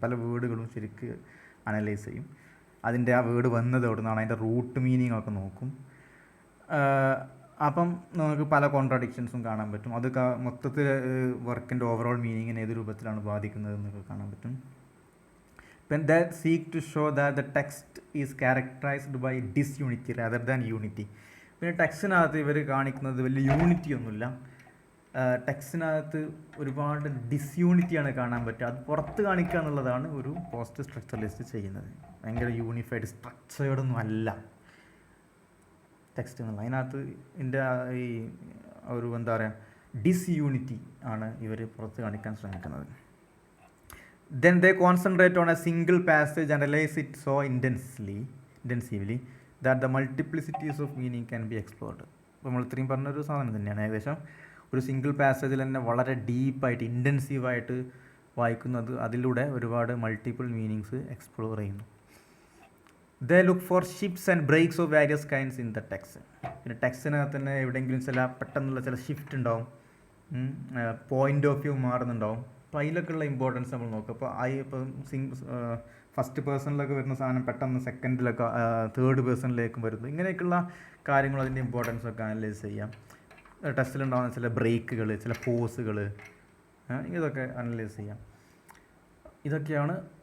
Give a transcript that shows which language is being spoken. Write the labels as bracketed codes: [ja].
[ml] പല വേർഡുകളും ശരിക്ക് അനലൈസ് ചെയ്യും. അതിൻ്റെ ആ വേർഡ് വന്നത് എവിടെ നിന്നാണ്, അതിൻ്റെ റൂട്ട് മീനിങ് ഒക്കെ നോക്കും. അപ്പം നമുക്ക് പല കോൺട്രാഡിക്ഷൻസും കാണാൻ പറ്റും. അത് മൊത്തത്തിൽ വർക്കിൻ്റെ ഓവറോൾ മീനിങ്ങിനെ ഏത് രൂപത്തിലാണ് ബാധിക്കുന്നത് എന്നൊക്കെ കാണാൻ പറ്റും. [en] When they seek to show that the text is characterized by disunity rather than unity. [ml] പിന്നെ ടെക്സ്റ്റിനകത്ത് ഇവർ കാണിക്കുന്നത് വലിയ യൂണിറ്റി ഒന്നുമില്ല. ടെക്സ്റ്റിനകത്ത് ഒരുപാട് ഡിസ്യൂണിറ്റിയാണ് കാണാൻ പറ്റുക. അത് പുറത്ത് കാണിക്കുക എന്നുള്ളതാണ് ഒരു പോസ്റ്റ് സ്ട്രക്ചറലിസ്റ്റ് ചെയ്യുന്നത്. ഭയങ്കര യൂണിഫൈഡ് സ്ട്രക്ചേർഡൊന്നും അല്ല ടെക്സ്റ്റ് എന്നുള്ളത്. അതിനകത്ത് ഇതിൻ്റെ ഈ ഒരു എന്താ പറയുക ഡിസ്യൂണിറ്റി ആണ് ഇവർ പുറത്ത് കാണിക്കാൻ ശ്രമിക്കുന്നത്. [en] Then they concentrate on a single passage and analyze it so intensively that the multiplicities of meaning can be explored. [ml] അപ്പോൾ നമ്മൾ ഇത്രയും പറഞ്ഞൊരു സാധനം തന്നെയാണ്. ഏകദേശം ഒരു സിംഗിൾ പാസേജിൽ തന്നെ വളരെ ഡീപ്പായിട്ട് ഇൻറ്റൻസീവായിട്ട് വായിക്കുന്നത്, അതിലൂടെ ഒരുപാട് മൾട്ടിപ്പിൾ മീനിങ്സ് എക്സ്പ്ലോർ ചെയ്യുന്നു. [en] They look for shifts and breaks of various kinds in the text. [ml] പിന്നെ ടെക്സ്റ്റിനകത്ത് തന്നെ എവിടെയെങ്കിലും പെട്ടെന്നുള്ള ചില ഷിഫ്റ്റ് ഉണ്ടാവും, പോയിൻ്റ് ഓഫ് വ്യൂ മാറുന്നുണ്ടാവും. അപ്പോൾ അതിലൊക്കെയുള്ള ഇമ്പോർട്ടൻസ് നമ്മൾ നോക്കുക. അപ്പോൾ ഫസ്റ്റ് പേഴ്സണിലൊക്കെ വരുന്ന സാധനം പെട്ടെന്ന് സെക്കൻഡിലൊക്കെ തേർഡ് പേഴ്സണിലേക്കും വരുന്നു. ഇങ്ങനെയൊക്കെയുള്ള കാര്യങ്ങൾ, അതിൻ്റെ ഇമ്പോർട്ടൻസൊക്കെ അനലൈസ് ചെയ്യാം. ടെസ്റ്റിലുണ്ടാകുന്ന ചില ബ്രേക്കുകൾ, ചില പോസുകൾ, ഇതൊക്കെ അനലൈസ് ചെയ്യാം. ഇതൊക്കെയാണ്.